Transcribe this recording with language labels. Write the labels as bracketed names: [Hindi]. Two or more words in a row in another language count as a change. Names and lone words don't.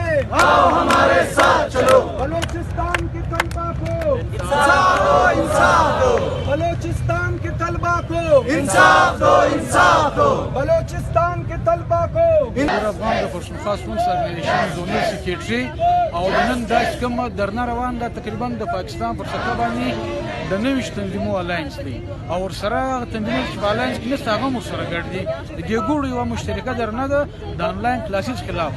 [Urdu] آؤ ہمارے ساتھ چلو. بلوچستان کے طلبہ کو انصاف دو، انصاف دو. بلوچستان کے طلبہ کو انصاف دو، انصاف دو. بلوچستان کے طلبہ کو [Pashto] افغان د پښتونخوا [English] sports organization zonal secretary [Pashto] او د نن دا چې کومه درنه روان ده تقریبا د پاکستان پر سطح باندې د نوي تنظیمو الاینس دی او ورسره هغه تنظیمونه چې په الاینس کې نشته هغه هم ورسره ګډ دي. د دې ګوړو یوه مشترکه درنه ده د [English] online classes [Pashto] خلاف.